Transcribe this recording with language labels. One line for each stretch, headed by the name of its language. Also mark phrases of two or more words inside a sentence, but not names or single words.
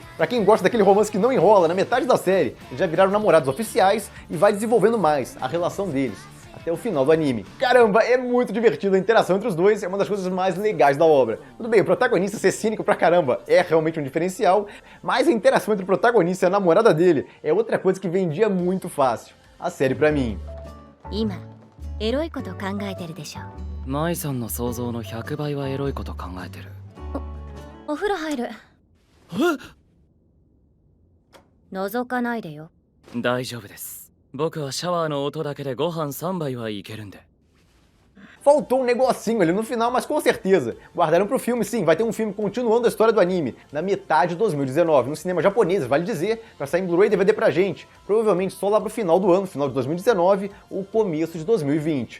Portuguese: Pra quem gosta daquele romance que não enrola, na metade da série, eles já viraram namorados oficiais e vai desenvolvendo mais a relação deles até o final do anime. Caramba, é muito divertido, a interação entre os dois é uma das coisas mais legais da obra. Tudo bem, o protagonista ser cínico pra caramba é realmente um diferencial, mas a interação entre o protagonista e a namorada dele é outra coisa que vendia muito fácil a série pra mim.
Japanese: 今エロいこと考えてるでしょ。舞さんの想像の100倍はエロいこと考えてる。お風呂入る。覗かないでよ。大丈夫です。僕はシャワーの音だけでご飯3杯はいけるんで。
Portuguese: Faltou um negocinho ali no final, mas com certeza. Guardaram pro filme, sim, vai ter um filme continuando a história do anime, na metade de 2019, no cinema japonês, vale dizer, vai sair em Blu-ray e DVD pra gente, provavelmente só lá pro final do ano, final de 2019, ou começo de 2020.